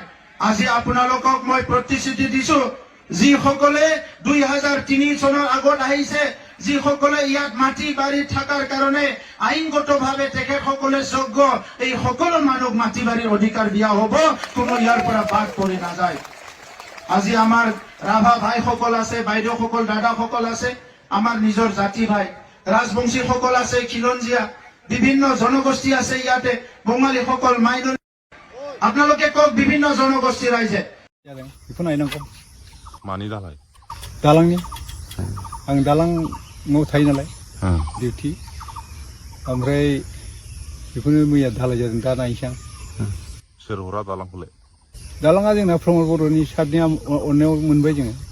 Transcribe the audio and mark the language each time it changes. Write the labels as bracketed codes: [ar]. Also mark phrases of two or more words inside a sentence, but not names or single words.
[as] আজি আপোনালোকক মই প্ৰতিশ্ৰুতি দিছো, যিসকলে 2003 চনৰ আগত আহিছে, যিসকলে ইয়াত মাটি বাৰী থকাৰ কাৰণে আইনগতভাৱে তেখেতসকলে যোগ্য, এই সকলো মানুহ মাটি বাৰীৰ অধিকাৰ দিয়া হ'ব, কোনো ইয়াৰ পৰা বাদ পৰি নাযায়। আজি আমাৰ ৰাভা ভাইসকল আছে, বাইদেউসকল, দাদাসকল আছে, আমাৰ নিজৰ জাতি ভাই, ৰাজবংশীসকল আছে, খিলঞ্জীয়া, বিভিন্ন জনগোষ্ঠী আছে ইয়াতে, বঙালীসকল, মাইনৰিটি। আপোনালোকে কওক, বিভিন্ন জনগোষ্ঠী ৰাইজে [brx] बेखौ नायनांगौ। मानि दालाय? दालांनि आं दालाङाव थायो नालाय डिउटि, ओमफ्राय बेखौनो मैया धालाय जादों, दा नायनोसै आं। सोर हरा दालांखौलाय? दालाङा जोंना प्रमद बर'नि सारनि अननायाव मोनबाय जोङो।